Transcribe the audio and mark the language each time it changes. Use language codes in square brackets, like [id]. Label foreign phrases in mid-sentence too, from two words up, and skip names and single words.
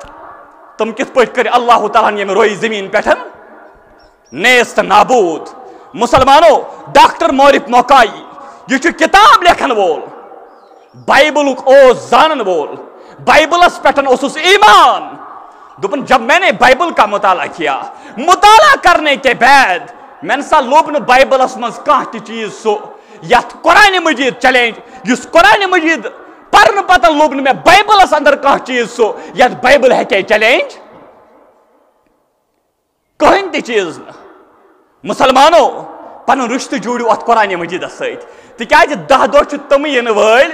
[ks] تم کِتھ پٲٹھۍ کٔرۍ اللہ تعالیٰ ہن ییٚمہِ رویہِ زٔمیٖن پٮ۪ٹھ نیس تہٕ نابوٗد مسلمانو ڈاکٹر مورف موقعی یہ چھُ کتاب لیکھن وول بائبلُک اوس زانن وول بائبلس پٮ۪ٹھ اوسُس ایمان دوٚپُن [ur] جب میں نے بائبل کا مطالعہ کیا مطالعہ کرنے کے بعد میں نے [ks] سا لوٚب نہٕ بائبلس منٛز کانٛہہ تہِ چیٖز سُہ یتھ قرآن مجید چیلینج یُس قرآن مجید پرنہٕ پتہٕ لوٚب نہٕ مےٚ بائبلس اندر کانٛہہ چیٖز سُہ یتھ بائبل ہیٚکہِ چیلینج کٕہٕنۍ تہِ چیٖز نہٕ مسلمانو پنُن رشتہٕ جوٗڑِو اتھ قرآن مجیدس سۭتۍ تِکیازِ 10 دۄہ چھِ تِم یِنہٕ وٲلۍ